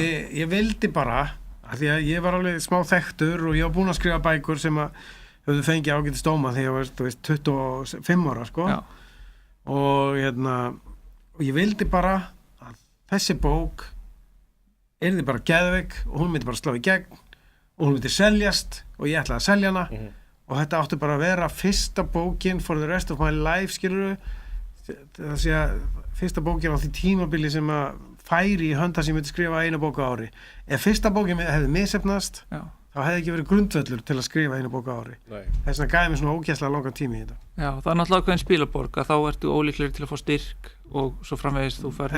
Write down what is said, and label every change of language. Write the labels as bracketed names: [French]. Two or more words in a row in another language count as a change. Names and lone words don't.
[Icelandic] ég vildi bara af því að ég var alveg smá þekktur og ég var búinn að skrifa bækur sem að höfðu fengið ágætis dóma þegar ég var, þú veist, 25 ára sko og og ég vildi bara að þessi bók yrði bara geðveik og hún myndi bara slá í gegn og hún myndi seljast og ég ætlaði að selja hana og þetta átti bara að vera fyrsta bókin [English] for the rest of my life, [Icelandic] skilurðu, það sé að fyrsta bókin á því tímabili sem að færi í hönda sem ég myndi skrifa eina bók á ári. Ef fyrsta bókin hefði misheppnast, þá hefði ekki verið grundvöllur til að skrifa eina bók á ári. Þess vegna gæði mér svona ógeðslega langan tími í þetta. Já, það er náttúrulega ákveðin spilaborg að þá ertu ólíklegri til að fá styrk og svo framvegis þú fær